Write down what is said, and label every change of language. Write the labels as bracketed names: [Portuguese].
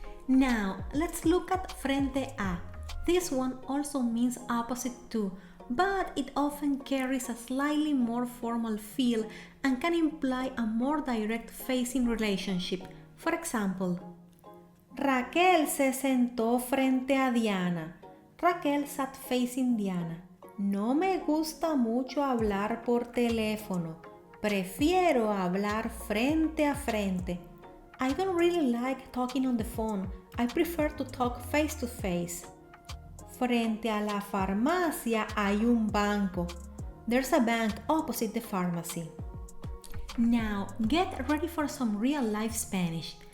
[English] Now, let's look at frente a. This one also means opposite to, but it often carries a slightly more formal feel and can imply a more direct facing relationship. For example, [Spanish] Raquel se sentó frente a Diana. [English] Raquel sat facing Diana. [Spanish] No me gusta mucho hablar por teléfono. Prefiero hablar frente a frente. [English] I don't really like talking on the phone. I prefer to talk face to face. [Spanish] Frente a la farmacia hay un banco. [English] There's a bank opposite the pharmacy. Now, get ready for some real-life Spanish.